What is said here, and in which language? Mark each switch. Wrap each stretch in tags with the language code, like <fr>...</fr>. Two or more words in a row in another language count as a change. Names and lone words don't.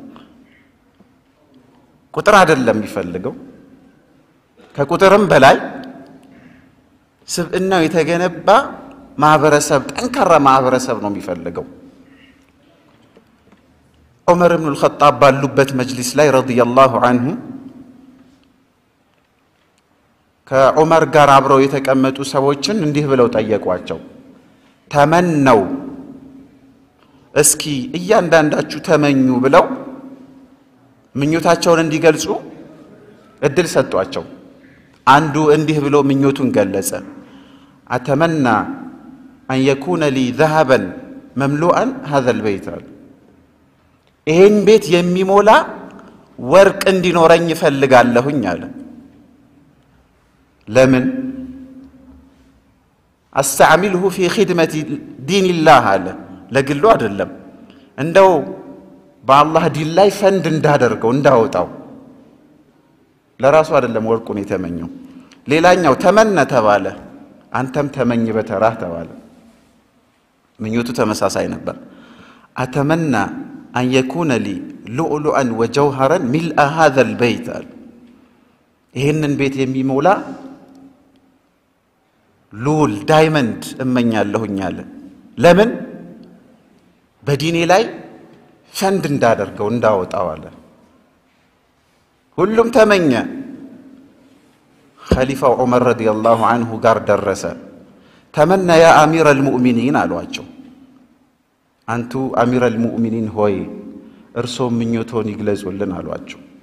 <am>ቁጥር አይደለም የሚፈልገው ከቁጥርም በላይ ስብዕናው የተገነባ ማህበረሰብ ጠንካራ ማህበረሰብ ነው የሚፈልገው ዑመር ኢብኑ አልኸጣብ ባሉበት መጅሊስ ላይ</am> <ar>رضي الله عنه</ar> <am>ከዑመር ጋር አብረው የተቀመጡ ሰዎችን እንዲህ ብለው ጠየቋቸው ተመነው እስኪ እያንዳንዳችሁ ተመኙ ብለው ምኞታቸውን እንዲገልጹ እድል ሰጧቸው አንዱ እንዲህ ብሎ ምኞቱን ገለጸ</am> <ar>أتمنى أن يكون لي ذهبا مملوءا هذا البيت</ar> <am>ይሄን ቤት የሚሞላ ወርቅ እንዲኖረኝ ፈልጋለሁኝ አለ ለምን</am> <ar>استعمله في خدمة دين الله</ar> <am>አለ ለግሉ አይደለም እንደው በአላህ ዲን ላይ ፈንድ እንዳደርገው እንዳወጣው ለራሱ አይደለም ወርቁን የተመኘው ሌላኛው ተመነ ተባለ አንተም ተመኝ በተራህ ተባለ ምኞቱ ተመሳሳይ ነበር አተመና</am> <ar>أن يكون لي لؤلؤا وجوهرا ملء هذا البيت</ar> <am>ይሄንን ቤት የሚሞላ ሉል ዳይመንድ እመኛለሁኝ አለ ለምን በዲኔ ላይ ፈንድ እንዳደርገው እንዳወጣው አለ ሁሉም ተመኘ ኸሊፋው ዑመር</am> <ar>رضي الله عنه</ar> <am>ጋር ደረሰ ተመና</am> <ar>يا أمير المؤمنين</ar> <am>አሏቸው አንቱ</am> <ar>أمير المؤمنين</ar> <am>ሆይ እርሶ ምኞቶን ይግለጹልን አሏቸው</am>